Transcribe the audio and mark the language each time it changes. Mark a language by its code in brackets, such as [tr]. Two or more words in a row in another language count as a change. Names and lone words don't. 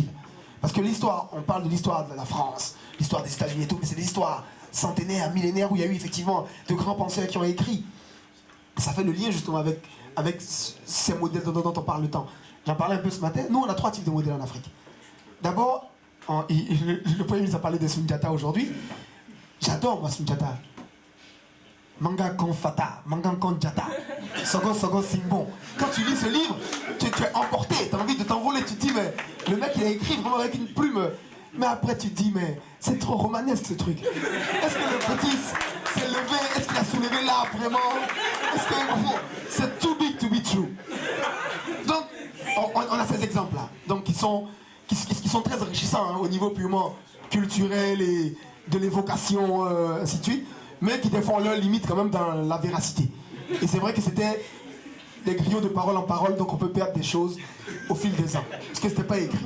[fr] Parce que l'histoire, on parle de l'histoire de la France, l'histoire des États-Unis et tout, mais c'est des histoires centenaires, millénaires, où il y a eu effectivement de grands penseurs qui ont écrit. Ça fait le lien justement avec ces modèles dont on parle le temps. J'en parlais un peu ce matin. Nous, on a 3 types de modèles en Afrique. D'abord, le Premier ministre a parlé de Sundiata aujourd'hui. J'adore moi Sundiata. [bm] Manga kon fata, manga kon jata, sogo sogo simbon. [fr] Quand tu lis ce livre, tu es emporté, tu as envie de t'envoler, tu te dis mais le mec il a écrit vraiment avec une plume. Mais après tu te dis mais c'est trop romanesque ce truc. Est-ce que le petit s'est levé, est-ce qu'il a soulevé là vraiment? Est-ce que c'est [en] too big to be true? [fr] Donc on a ces exemples là, donc qui sont très enrichissants hein, au niveau purement culturel et de l'évocation, ainsi de suite. Mais qui défendent leurs limites quand même dans la véracité. Et c'est vrai que c'était des griots de parole en parole, donc on peut perdre des choses au fil des ans, parce que c'était pas écrit.